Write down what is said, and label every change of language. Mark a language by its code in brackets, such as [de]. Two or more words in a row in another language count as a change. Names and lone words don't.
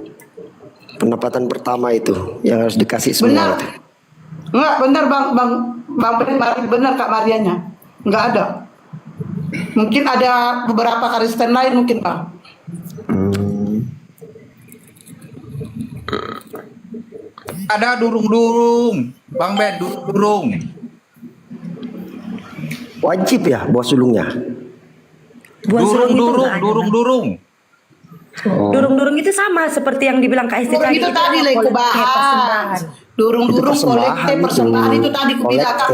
[id] Pendapatan pertama itu yang harus dikasih semua Benar. itu. Enggak, benar Bang Ben, benar Kak Marianya. Nggak ada. Mungkin ada beberapa Kristen lain mungkin Bang. Ada durung-durung, Bang Ben, durung-durung. Wajib ya bawa sulungnya. Buah sulung itu Durung-durung, nggak ada, Bang. durung-durung. Durung-durung itu sama seperti yang dibilang Kak Esti Durung tadi. itu tadi lah aku kolektif bahas. persembahan. Durung-durung Itu persembahan kolektif itu. persembahan itu tadi aku bilang Kak,